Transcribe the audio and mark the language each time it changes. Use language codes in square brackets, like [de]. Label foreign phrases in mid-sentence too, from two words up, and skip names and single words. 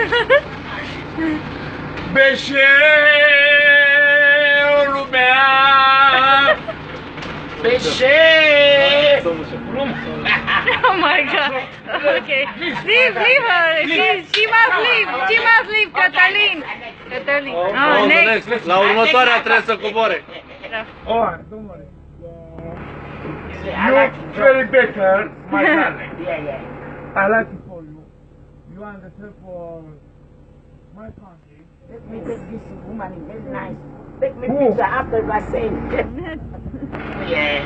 [ro] Beche lumea. Beche. [en] Oh my God. Okay. Leave her. She must leave. She must leave, Catalin. Catalin. Oh, next. [ro] La următoarea trebuie să coboare. [en] Oh, don't worry. You very better, my darling. Yeah. I like it for you. You understand for my country. Let me take this woman. Very nice. Take me Who? picture after I say. Yeah.